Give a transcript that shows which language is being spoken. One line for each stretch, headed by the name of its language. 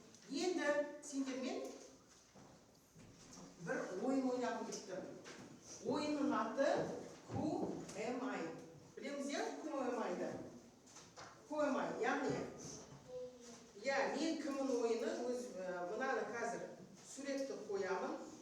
Kazakh: Енді сендермен бір ойын ойнағым кетті. Ойынның аты
English: Who am I?
Kazakh: Білеміз иә?
English: Who am I-ды? Who am I?
Kazakh: Яғни, мен кіммін ойыны, мынаны қазір суретті қоямын.